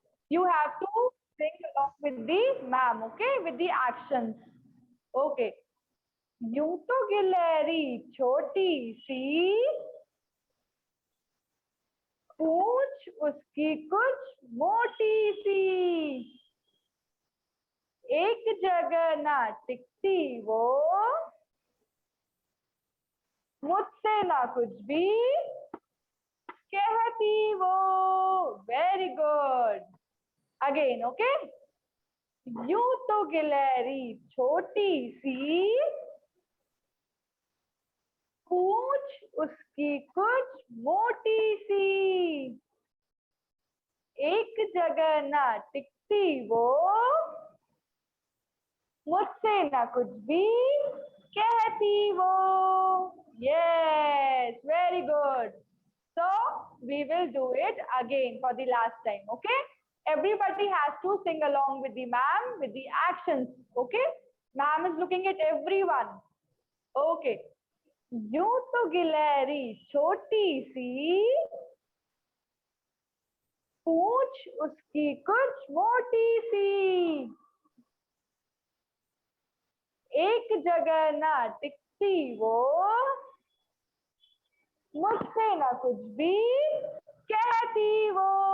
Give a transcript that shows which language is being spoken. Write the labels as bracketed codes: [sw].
[en] You have to sing along with the ma'am, okay, with the actions. Okay. [hi] यूं तो गिलहरी छोटी सी, पूंछ उसकी कुछ मोटी सी, एक जगह ना टिकती वो, मुझसे ना कुछ भी कहती वो. [en] Very good. Again. Okay. [hi] यूं तो गिलहरी छोटी सी, पूंछ उसकी कुछ मोटी सी, एक जगह ना टिकती वो, मुझसे ना कुछ भी कहती वो. [en] Yes, very good. So we will do it again for the last time. Okay. Everybody has to sing along with the ma'am with the actions. Okay. Ma'am is looking at everyone. Okay. [hi] यूं तो गिलहरी छोटी सी, पूंछ उसकी कुछ मोटी सी, एक जगह ना टिकती वो, मुझसे ना कुछ भी कहती वो.